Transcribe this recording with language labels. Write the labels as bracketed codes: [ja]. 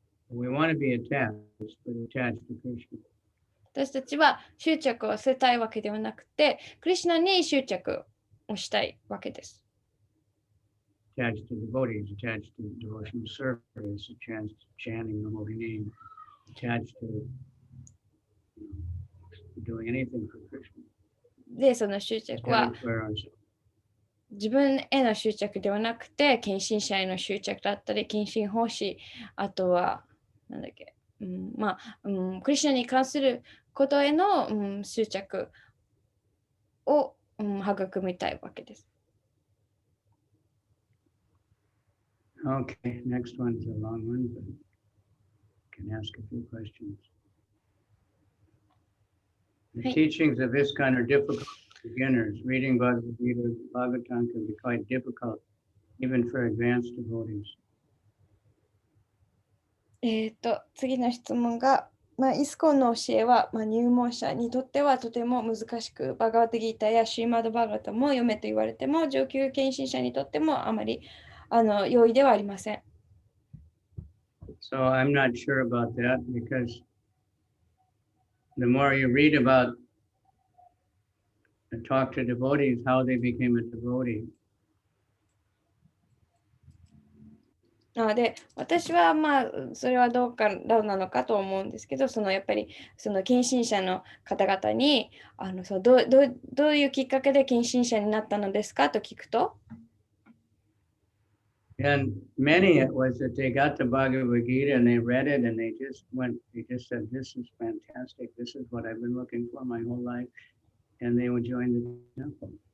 [en] We want to be attached, but attached to Krishna. [ja] 私たちは執着を捨てたいわけではなくて、クリシュナに執着をしたいわけです。 [en] Attached to devotees, attached to devotional service, attached to chanting the holy name, attached to doing anything for Krishna. [ja] で、その執着は [en] Attached for ourselves. [ja] 自分への執着ではなくて、献身者への執着だったり、献身奉仕、あとは、クリシュナに関することへの、執着を、育みたいわけです。 [en] Okay, next one is a long one, but you can ask a few questions. The teachings of ISKCON are difficult for beginners. Reading Bhagavad Gita, Bhagavatam can be quite difficult, even for advanced devotees. [ja] 次の質問が、イスコンの教えは、入門者にとってはとても難しく、バガバタギータやシーマドバガタも読めと言われても、上級献身者にとってもあまり容易ではありません。 [en] So I'm not sure about that because the more you read about and talk to devotees, how they became a devotee. [ja] で、私はそれはどうなのかと思うんですけど、やっぱりその献身者の方々にどういうきっかけで献身者になったのですかと聞くと、 [en] And many it was that they got the Bhagavad Gita and they read it and they just said, this is fantastic. This is what I've been looking for my whole life. And they would join the temple.